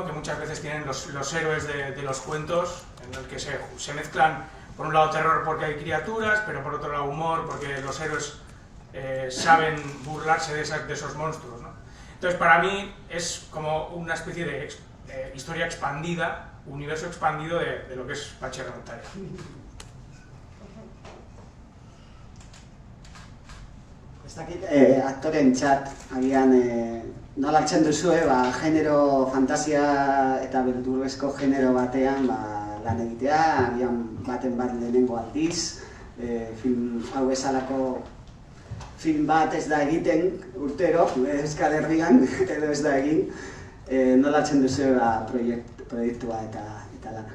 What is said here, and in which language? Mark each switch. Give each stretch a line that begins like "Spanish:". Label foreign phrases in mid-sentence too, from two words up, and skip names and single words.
Spanish: Que muchas veces tienen los héroes de los cuentos, en el que se mezclan, por un lado terror porque hay criaturas, pero por otro lado humor porque los héroes saben burlarse de esos monstruos, ¿no? Entonces, para mí es como una especie de historia expandida, universo expandido de lo que es Patxi Erremontaria.
Basque: Ez dakit, aktoren txat, agian nola hartzen duzue, genero fantasia eta beldurrezko genero batean lan egitea, agian baten bat lehenengo aldiz, film hau bezalako film bat ez da egiten urtero, Euskal Herrian, edo ez da egin, nola hartzen duzue proiektua eta lana.